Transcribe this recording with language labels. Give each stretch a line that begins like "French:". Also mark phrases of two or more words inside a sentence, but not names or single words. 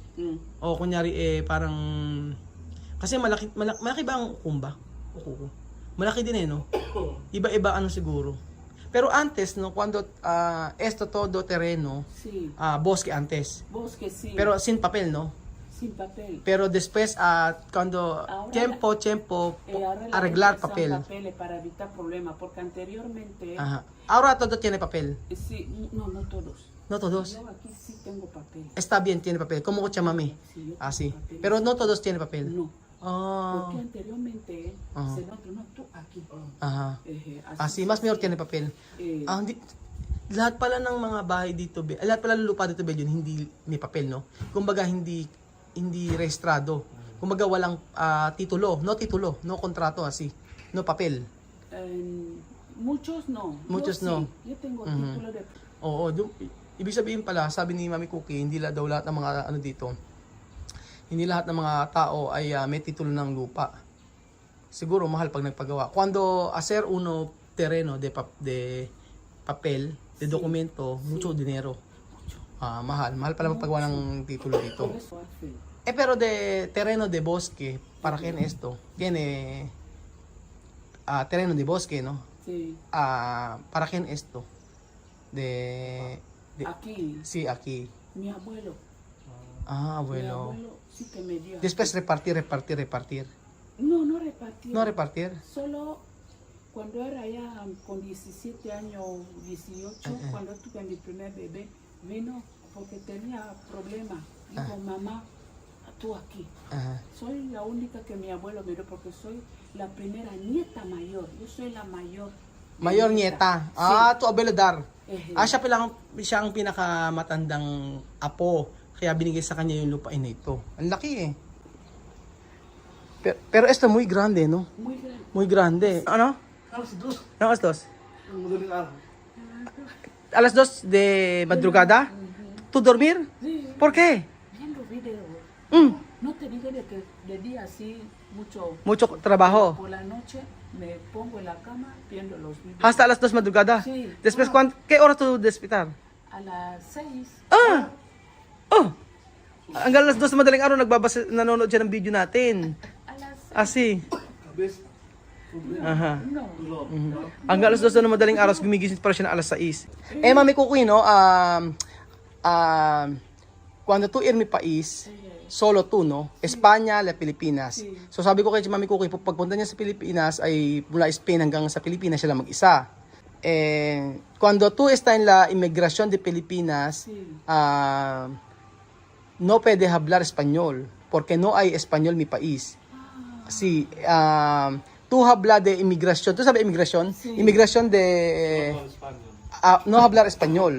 Filipino: O kunyari parang kasi malaki ba ang Kumba? Ukuko. Malaki din no. Iba-iba siguro.
Spanish: Pero antes cuando esto todo terreno, sí. Bosque antes. Bosque sí. Pero sin papel, no? Sin papel. Pero después cuando tiempo arreglar papel. Papeles para evitar problemas, porque anteriormente Ajá. Ahora todo tiene papel. sí, no todos. No todos. Yo aquí sí tengo papel. Está bien, tiene papel. Como Chamami. Sí, yo tengo Sí. papel. Pero no todos tienen papel. No. Ah. Porque anteriormente se no tú aquí. Aha. Así Mas mayor tiene papel.
Filipino: Lahat pala ng mga bahay dito, lahat pala ng lupa dito, yun hindi may papel, no? Kumbaga hindi rehistrado. Kumbaga walang titulo,
Spanish: no kontrato no papel. Muchos no. Muchos yo no. Sí. Yo tengo título de
Filipino: Oo, ibig sabihin pala, sabi ni Mami Cookie, hindi daw lahat ng mga dito. Hindi lahat ng mga tao ay may titulo ng lupa. Siguro mahal pag nagpagawa.
Spanish: Cuando hacer uno terreno de papel, de documento, mucho dinero.
Filipino: Mahal pala magpagawa ng titulo dito.
Spanish: Pero de terreno de bosque, para quién esto? Tiene terreno de bosque, ¿no? Sí. Para quién esto? Aquí. Sí, aquí. Mi abuelo. Abuelo. Mi abuelo sí que me dio. Después repartir. No repartir. No repartir. Solo cuando era ya con 17 años, 18, cuando tuve mi primer bebé, vino porque tenía problemas. Dijo, mamá, tú aquí. Soy la única que mi abuelo miró porque soy la primera nieta mayor. Yo soy la mayor. Mayor nieta. Sí. Tu abuelo Dar.
Filipino: Siya ang pinakamatandang apo. Kaya binigay sa kanya yung lupain na ito. Ang laki eh.
Spanish: Pero esto muy grande, no? Muy grande. Muy grande.
Filipino: Ano? Alas 2. Madaling araw.
Spanish: Alas 2 de madrugada? ¿Tu dormir? Sí. ¿Por qué? Viendo videos. No te digo de que de día así Mucho trabajo. Por la noche me pongo en la cama viendo los videos. Hasta alas 2 madrugada? Sí. Después, ¿qué hora tu despertar? A las 6.
Filipino: Hanggang alas 2 madaling araw nanonood siya ng video natin.
Spanish: A las 6. Asi. Kabis. Aha. No.
Filipino: Hanggang alas 2 na madaling araw, gumigising pa siya na alas 6.
Spanish: Mami Cookie, no? Cuando tú ir mi país, solo tú, no? España, la Pilipinas.
Filipino: So sabi ko kay Mami Cookie, pagpunta niya sa Pilipinas, ay mula Spain hanggang sa Pilipinas siya lang mag-isa.
Spanish: Cuando tú está en la inmigración de Pilipinas, no puede hablar español, porque no hay español en mi país. Sí, tú habla de inmigración. ¿Tú sabes inmigración? Sí. Inmigración de no hablar español.